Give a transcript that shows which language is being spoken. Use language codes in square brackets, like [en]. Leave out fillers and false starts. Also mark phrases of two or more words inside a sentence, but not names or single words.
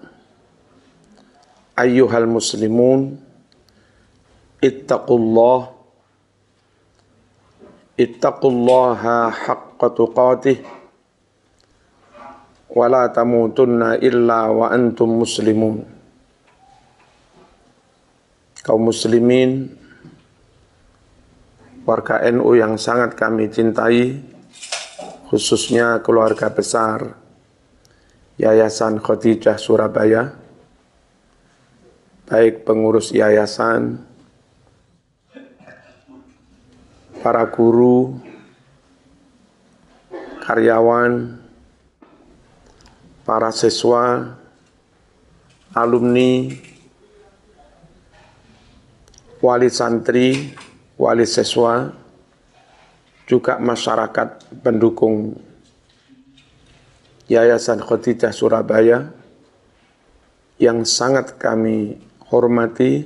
[ar] أيها المسلمون اتقوا الله حق تقاته ولا تموتن إلا وأنتم مسلمون. [id] Kaum muslimin, warga NU yang sangat kami cintai, khususnya keluarga besar Yayasan Khadijah Surabaya, baik pengurus yayasan, para guru, karyawan, para siswa, alumni, wali santri, wali siswa, juga masyarakat pendukung Yayasan Khadijah Surabaya yang sangat kami hormati.